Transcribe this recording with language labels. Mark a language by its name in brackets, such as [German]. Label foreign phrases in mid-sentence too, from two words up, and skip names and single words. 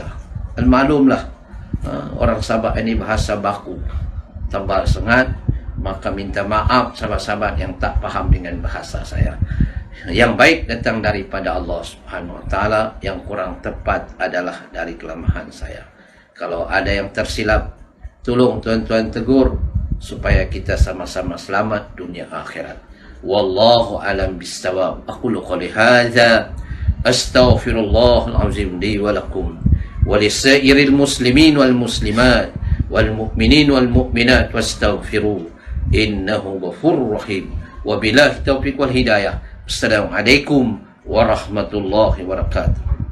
[Malay] Dan maklumlah orang Sabah ini bahasa baku, tebal sangat, maka minta maaf sahabat-sahabat yang tak faham dengan bahasa saya. Yang baik datang daripada [Arabic] الله سبحانه وتعالى, [Malay] yang kurang tepat adalah dari kelemahan saya. Kalau ada yang tersilap, tolong tuan-tuan tegur supaya kita sama-sama selamat dunia akhirat. [Arabic] والله أعلم بالصواب. أقول قولي هذا أستغفر الله العظيم لي ولكم ولسائر المسلمين والمسلمات والمؤمنين والمؤمنات واستغفروه إنه غفور رحيم. وبالله التوفيق والهداية. السلام عليكم ورحمة الله وبركاته.